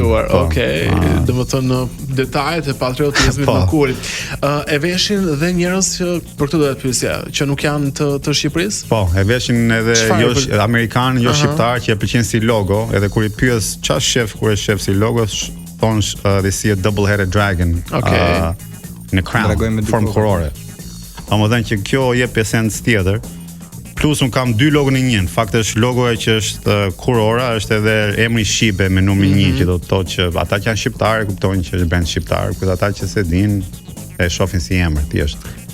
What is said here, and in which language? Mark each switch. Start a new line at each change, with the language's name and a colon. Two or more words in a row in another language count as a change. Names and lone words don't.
Albanian: Okej, domethënë detajet e patriotizmit në kurit. E veshin dhe njerëz që për këtë do të pyesja, që nuk janë të Shqipërisë? Po, e veshin edhe jo amerikan, jo shqiptar që e pëlqejnë si logo, edhe kur I pyes çfarë shef kur e shef si logo, thonë
English: they see a double-headed dragon.
Albanian: Në crown, formë kurore. Domethënë që kjo jep esencë tjetër. Plus un kam 2 logo në një. Në fakt është logoja që është kurora, është edhe emri shqipe me numrin 1 që do të thotë që ata që janë shqiptarë kuptojnë që është brand shqiptar, por ata që s'e dinë e shohin si emër thjesht.